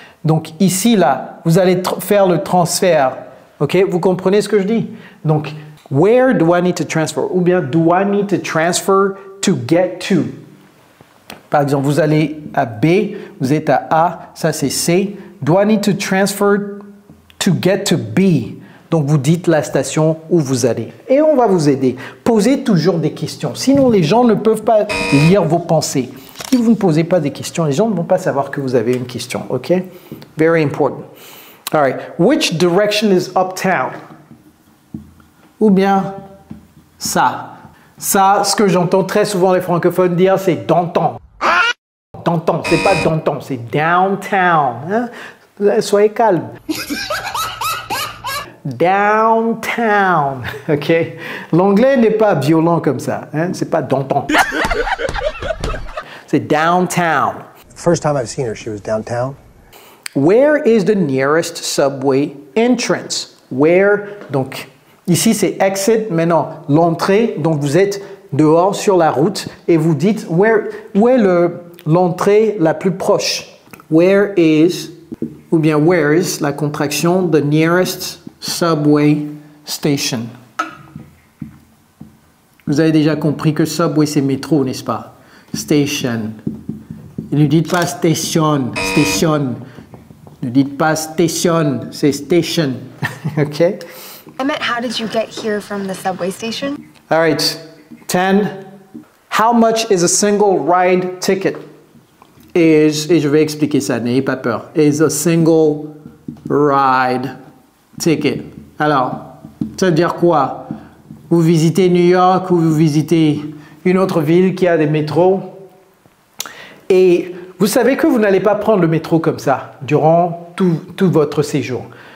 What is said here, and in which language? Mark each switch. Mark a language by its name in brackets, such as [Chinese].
[French] Donc ici, là, vous allez faire le transfert. OK? Vous comprenez ce que je dis? [English] Donc, where do I need to transfer? [French] Ou bien, [English] do I need to transfer to get to? [French] Par exemple, vous allez à B, vous êtes à A, ça c'est C. [English] Do I need to transfer to get to B? [French] Donc, vous dites la station où vous allez. Et on va vous aider. Posez toujours des questions. Sinon, les gens ne peuvent pas lire vos pensées. Si vous ne posez pas des questions, les gens ne vont pas savoir que vous avez une question. [English] OK? Very important. All right. Which direction is uptown? [French] Ou bien ça. Ça, ce que j'entends très souvent les francophones dire, c'est downtown. Downtown, c'est pas downtown, c'est downtown. Hein? Soyez calme. [English] Downtown. OK? [French] L'anglais n'est pas violent comme ça. Hein? C'est pas downtown. C'est downtown. [English] First time I've seen her, she was downtown. Where is the nearest subway entrance? [French] Where, donc ici c'est exit, maintenant l'entrée, donc vous êtes dehors sur la route et vous dites où est l'entrée la plus proche? [English] Where is, [French] ou bien [English] where is, [French] la contraction, [English] the nearest subway station? [French] Vous avez déjà compris que subway c'est métro, n'est-ce pas? Station. Et ne dites pas station, station. Ne dites pas station, c'est station. Okay? [English] I meant, how did you get here from the subway station? All right. 10. How much is a single ride ticket? [French] Et je vais expliquer ça, n'ayez pas peur. [English] Is a single ride ticket. [French] Alors, ça veut dire quoi? Vous visitez New York ou vous visitez une autre ville qui a des métros. Et vous savez que vous n'allez pas prendre le métro comme ça durant tout votre séjour.